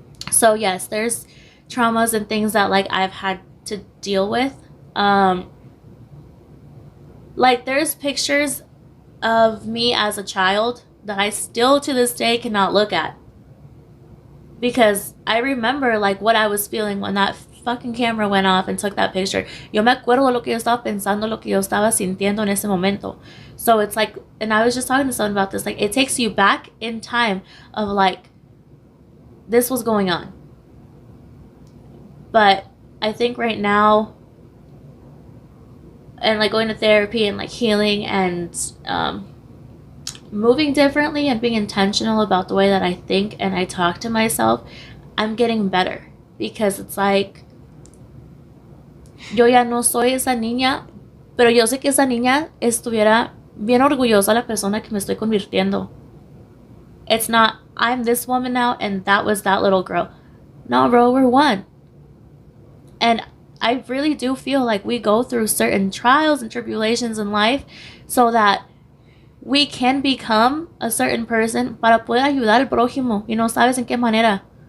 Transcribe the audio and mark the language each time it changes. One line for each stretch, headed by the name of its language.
English: So yes, there's traumas and things that, like, I've had to deal with. Like, there's pictures of me as a child that I still to this day cannot look at. Because I remember, like, what I was feeling when that fucking camera went off and took that picture.
Spanish: Yo me acuerdo lo que yo estaba pensando, lo que yo estaba sintiendo en ese momento.
English: So it's like, and I was just talking to someone about this, like, it takes you back in time of, like, this was going on. But I think right now, and, like, going to therapy and, like, healing and moving differently and being intentional about the way that I think and I talk to myself, I'm getting better. Because it's like,
Spanish: yo ya no soy esa niña, pero yo sé que esa niña estuviera bien orgullosa la persona que me estoy convirtiendo.
English: It's not, I'm this woman now and that was that little girl. No, bro, we're one. And I really do feel like we go through certain trials and tribulations in life so that we can become a certain person
Spanish: para poder ayudar al prójimo y no sabes en qué manera.